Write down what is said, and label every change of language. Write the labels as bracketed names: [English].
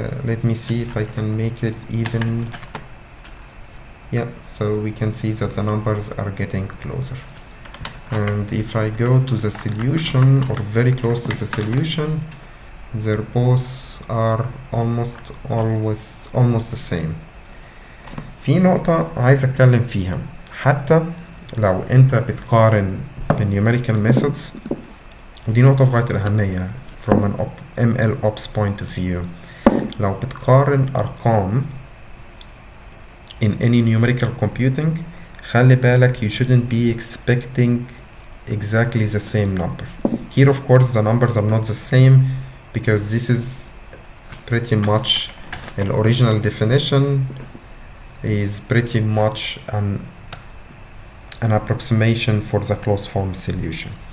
[English] Let me see if I can make it even. Yeah, so we can see that the numbers are getting closer. And if I go to the solution, or very close to the solution, they're both are almost the same. [Arabic] في نقطة عايز أتكلم فيها، حتى لو أنت بتقارن [English] numerical methods، [Arabic] ودي نقطة في غاية الأهمية [English] from an ML ops point of view. [Arabic] لو بتقارن أرقام [English] in any numerical computing، [Arabic] خلي بالك [English] you shouldn't be expecting exactly the same number. Here of course the numbers are not the same, because this is pretty much an original definition is pretty much an approximation for the closed form solution.